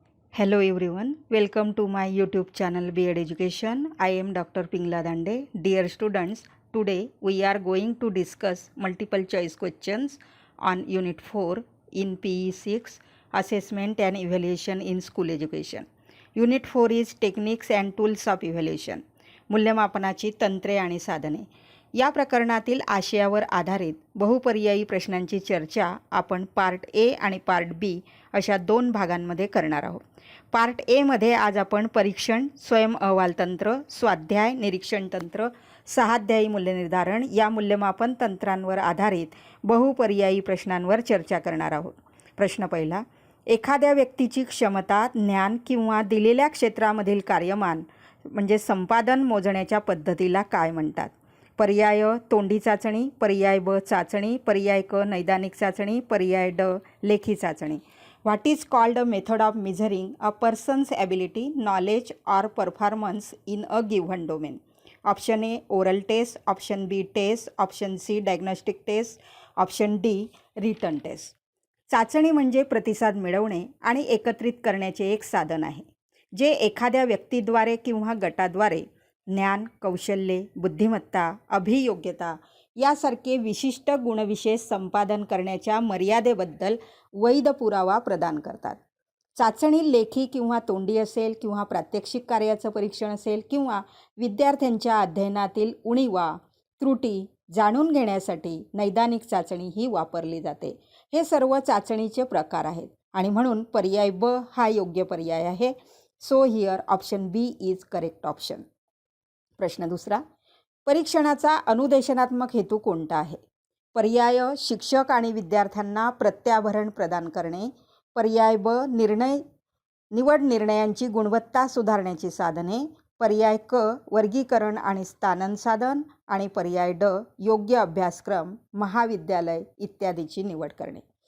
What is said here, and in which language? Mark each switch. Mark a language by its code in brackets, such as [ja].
[en] Hello everyone, welcome to my YouTube channel B.Ed Education. I am Dr. Pingla Dande. Dear students, today we are going to discuss multiple choice questions on Unit 4 in PE 6 Assessment and Evaluation in School Education. Unit 4 is Techniques and Tools of Evaluation. [mr] मूल्यमापनाची तंत्रे आणि साधने. या प्रकरणातील आशयावर आधारित बहुपर्यायी प्रश्नांची चर्चा आपण पार्ट ए आणि पार्ट बी अशा दोन भागांमध्ये करणार आहोत. पार्ट ए मध्ये आज आपण परीक्षण, स्वयं अहवाल तंत्र, स्वाध्याय, निरीक्षण तंत्र, सहाध्यायी मूल्यनिर्धारण या मूल्यमापन तंत्रांवर आधारित बहुपर्यायी प्रश्नांवर चर्चा करणार आहोत. प्रश्न पहिला, एखाद्या व्यक्तीची क्षमता, ज्ञान किंवा दिलेल्या क्षेत्रामधील कार्यमान म्हणजे संपादन मोजण्याच्या पद्धतीला काय म्हणतात? पर्याय तोंडी चाचणी, पर्याय ब चाचणी, पर्याय क नैदानिक चाचणी, पर्याय ड लेखी चाचणी. [en] What is called a method of measuring a person's ability, knowledge or performance in a given domain? Option A oral test, option B test, option C diagnostic test, option D written test. [mr] चाचणी म्हणजे प्रतिसाद मिळवणे आणि एकत्रित करण्याचे एक साधन आहे, जे एखाद्या व्यक्तीद्वारे किंवा गटाद्वारे ज्ञान, कौशल्ये, बुद्धिमत्ता, अभियोग्यता यासारखे विशिष्ट गुणविशेष संपादन करण्याच्या मर्यादेबद्दल वैध पुरावा प्रदान करतात. चाचणी लेखी किंवा तोंडी असेल किंवा प्रात्यक्षिक कार्याचं परीक्षण असेल किंवा विद्यार्थ्यांच्या अध्ययनातील उणीवा, त्रुटी जाणून घेण्यासाठी नैदानिक चाचणी ही वापरली जाते. हे सर्व चाचणीचे प्रकार आहेत आणि म्हणून पर्याय ब हा योग्य पर्याय आहे. [en] So here option B is correct option. [mr] प्रश्न दुसरा, परीक्षणाचा अनुदेशनात्मक हेतू कोणता आहे? पर्याय शिक्षक आणि विद्यार्थ्यांना प्रत्याभरण प्रदान करणे, पर्याय ब निवड निर्णयांची गुणवत्ता सुधारण्याची साधने, पर्याय क वर्गीकरण आणि स्थानन साधन आणि पर्याय ड योग्य अभ्यासक्रम, महाविद्यालय इत्यादीची निवड करणे.